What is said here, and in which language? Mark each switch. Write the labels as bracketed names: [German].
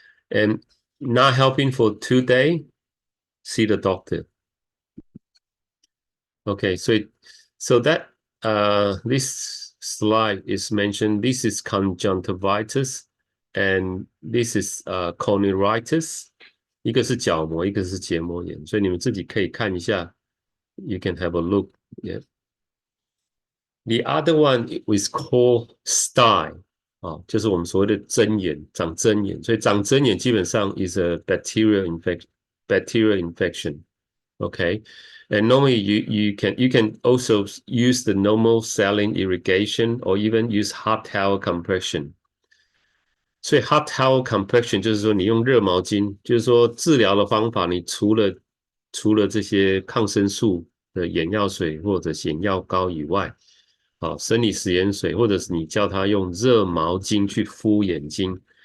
[English] And not helping for 2 days, see the doctor. Okay, so that this slide is mentioned. This is conjunctivitis, and this is cornealitis. [Chinese] 一个是角膜，一个是结膜炎，所以你们自己可以看一下。 [English] You can have a look. Yeah. The other one is called stye. [Chinese] 就是我们所谓的针眼，长针眼。所以长针眼基本上 [English] is a bacterial infection. Okay. And normally you can also use the normal saline irrigation or even use hot towel compression. [Chinese] 所以 hot towel compression 就是说你用热毛巾，就是说治疗的方法，你除了这些抗生素的眼药水或者眼药膏以外，生理食盐水，或者是你叫他用热毛巾去敷眼睛。